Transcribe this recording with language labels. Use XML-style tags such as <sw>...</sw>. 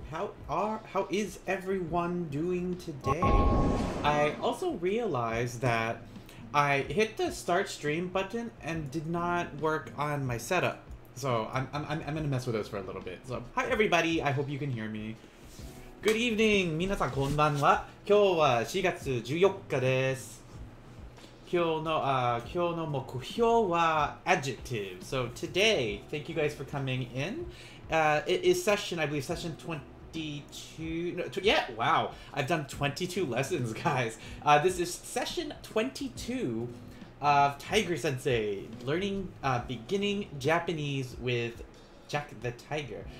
<en>How is everyone doing today? I also realized that I hit the start stream button and did not work on my setup. So I'm gonna mess with those for a little bit. So hi everybody, I hope you can hear me. Good evening,</en> <ja>皆さんこんばんは。今日は4月14日です。今日の目標は adjective.</ja> <en>So today, thank you guys for coming in. It is session, I believe, session 22. No, yeah, wow. I've done 22 lessons, guys. This is session 22 of Tiger Sensei, learning beginning Japanese with Jack the Tiger.</en>